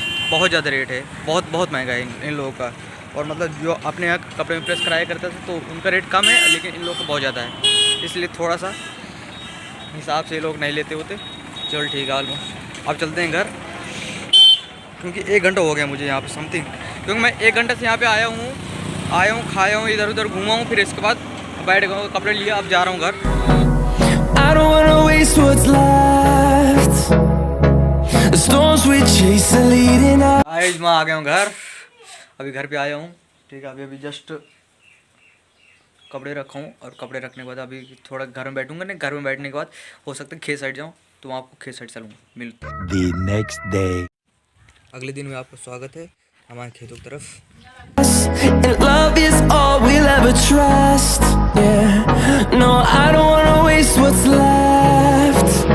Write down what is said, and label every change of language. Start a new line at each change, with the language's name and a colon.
Hindi: बहुत ज़्यादा रेट है, बहुत महंगा है इन लोगों का। और मतलब जो अपने यहाँ कपड़े में प्रेस कराया करता था तो उनका रेट कम है, लेकिन इन लोगों का बहुत ज़्यादा है, इसलिए थोड़ा सा हिसाब से ये लोग नहीं लेते होते। चल ठीक है, ऑलमोस्ट अब चलते हैं घर, क्योंकि 1 घंटा हो गया मुझे यहाँ पर समथिंग। क्योंकि मैं 1 घंटे से यहाँ पर आया हूँ खाया हूँ, इधर उधर घूमा हूँ, फिर इसके बाद बैठ गया, कपड़े लिए, अब जा रहा हूँ घर।
English: I don't wanna waste what's left. The storms we chase are leading us.
Hindi: आज मैं आ गया हूँ घर, अभी घर पे आया हूँ, ठीक है। अभी जस्ट कपड़े रखा हूँ, और कपड़े रखने के बाद अभी थोड़ा घर में बैठूंगा। नहीं, घर में बैठने के बाद हो सकता है खेत साइड जाऊँ, तो मैं आपको खेत साइड चलूँगा। मिलते हैं
English: The next day.
Hindi: अगले दिन में आपका स्वागत है हमारे खेतों की तरफ।
English: And love is all we'll ever trust. Yeah. No, I don't wanna waste what's left.